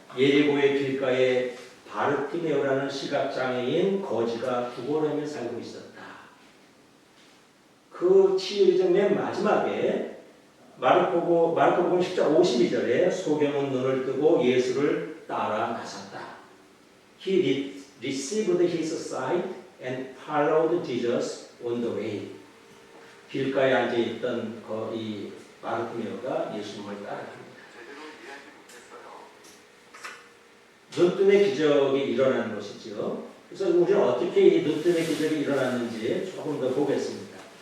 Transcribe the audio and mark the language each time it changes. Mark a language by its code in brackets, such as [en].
[ko] 예리고의 길가에 바르티메오라는 시각장애인 거지가 구걸하며 살고 있었다. 그 치유의 맨 마지막에 마르코복음 10장 52절에 소경은 눈을 뜨고 예수를 따라 나섰다. [en] He received his sight and followed Jesus on the way. [ko] 길가에 앉아있던 이 바르티메오가 예수님을 따라갑니다. 눈뜨의 기적이 일어나는 것이죠. 그래서 우리는 어떻게 이 눈뜨의 기적이 일어났는지 조금 더 보겠습니다.